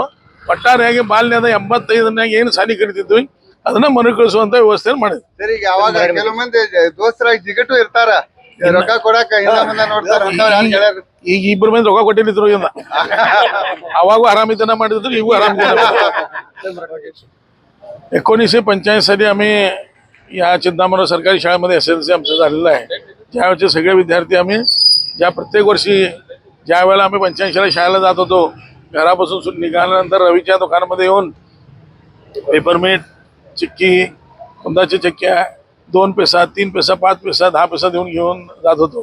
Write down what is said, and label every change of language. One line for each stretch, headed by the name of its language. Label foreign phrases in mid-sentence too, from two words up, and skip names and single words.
Kannada: ಒಟ್ಟಾರೆಯಾಗಿ ಬಾಲ್ಯದ 85ನ್ಯಾಗ ಏನು ಶಾಲೆ ಕಲಿತಿದ್ವಿ ಅದನ್ನ ಮರುಕಳಿಸುವಂತ ವ್ಯವಸ್ಥೆ ಮಾಡಿದ್ವಿ. ಸರಿ, ಈಗ ಅವಾಗ ಕೆಲವು ಮಂದಿ ದೋಸ್ತರಾಗಿ ಜಿಗಟು ಇರ್ತಾರ, ರೊಕ್ಕ ಕೊಡಾಕ ಹಿಂದ ಮುಂದ ನೋಡ್ತಾರ. ಈಗ 2 ಮಂದಿ ರೊಕ್ಕ ಕೊಟ್ಟಿದ್ರು ಇಂದ. ಅವಾಗೂ ಆರಾಮಿತನ ಮಾಡಿದ್ರು, ಈಗೂ आरामितन.
Marathi: 1985 साली आम्ही या चिंतामणी सरकारी शाळेमध्ये SLC आमचं झालेलं आहे. त्यावेळेचे सगळे विद्यार्थी आम्ही ज्या प्रत्येक वर्षी ज्या वेळेला आम्ही 85ला शाळेला जात होतो, घरापासून निघाल्यानंतर रवीच्या दुकानामध्ये येऊन पेपरमेट, चिक्की, कुंदाच्या चक्क्या 2 पैसा 3 पैसा 5 पैसा 10 पैसा देऊन घेऊन जात होतो.